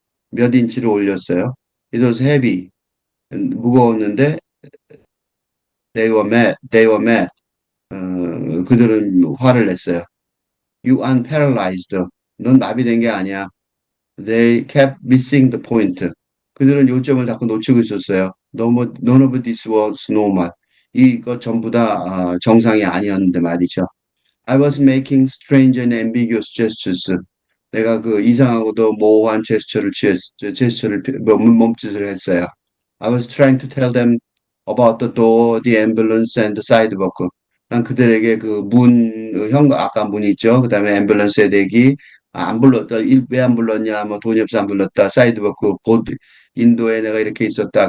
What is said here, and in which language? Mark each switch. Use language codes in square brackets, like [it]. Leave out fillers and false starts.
[ko] 몇 인치를 올렸어요. [en] It was heavy. [ko] 무거웠는데 [en] they were mad. [ko] 그들은 화를 냈어요. [en] You aren't paralyzed. [ko] 넌 마비된 게 아니야. [en] They kept missing the point. [ko] 그들은 요점을 자꾸 놓치고 있었어요. [en] None of this was normal. [ko] 이거 전부 다 정상이 아니었는데 말이죠. [en] I was making strange and ambiguous gestures. [ko] 내가 그 이상하고도 모호한 제스처를, 몸짓을 했어요. [en] I was trying to tell them about the door, the ambulance, and the sidewalk. [ko] 난 그들에게 그 아까 문 있죠. 그 다음에 앰뷸런스의 대기, 안 불렀다. 왜 안 불렀냐, 뭐 돈이 없어 안 불렀다. 사이드워크, 인도에 내가 이렇게 있었다.